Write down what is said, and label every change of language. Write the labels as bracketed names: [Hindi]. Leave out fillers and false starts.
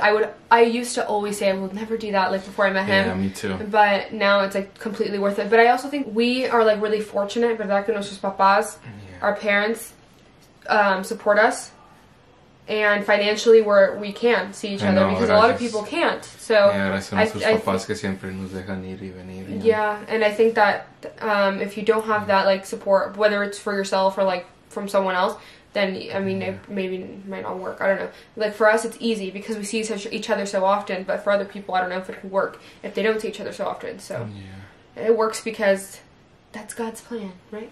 [English] I used to always say I would never do that, like, before I met him. Yeah, me too. But now it's, like, completely worth it. But I also think we are, like, really fortunate, [Spanish] ¿verdad? Que nuestros papás, [English] our parents, support us. And financially, we can see each other because a lot of people can't. So [Spanish] gracias a nuestros papás que siempre nos dejan ir y venir. [English] Yeah, and I think that if you don't have that like support, whether it's for yourself or like from someone else, then I mean it might not work. I don't know. Like for us, it's easy because we see each other so often. But for other people, I don't know if it could work if they don't see each other so often. So it works because that's God's plan, right?